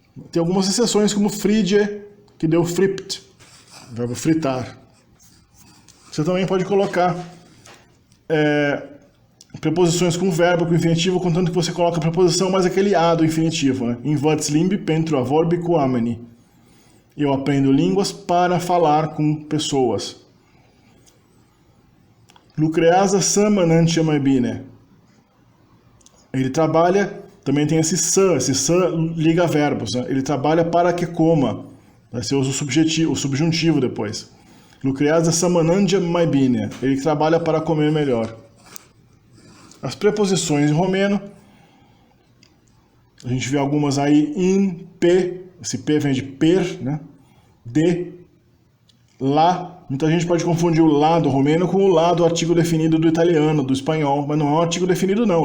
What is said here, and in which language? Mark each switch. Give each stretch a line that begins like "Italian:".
Portuguese: Tem algumas exceções, como frige, que deu fript, verbo fritar. Você também pode colocar preposições com verbo, com infinitivo, contanto que você coloca a preposição mais aquele a do infinitivo, né?
Romanian: Invots limbi pentru a vorbi cu oameni.
Portuguese: Eu aprendo línguas para falar com pessoas.
Romanian: Lucrează să mănânce mai bine.
Portuguese: Ele trabalha, também tem esse să liga verbos, né? Ele trabalha para que coma. Vai ser o subjuntivo depois.
Romanian: Lucrează să mănânce mai bine.
Portuguese: Ele trabalha para comer melhor. As preposições em romeno, a gente vê algumas aí in, pe, esse p vem de per, né? De, lá. Muita gente pode confundir o lá do romeno com o lá do artigo definido do italiano, do espanhol, mas não é um artigo definido não.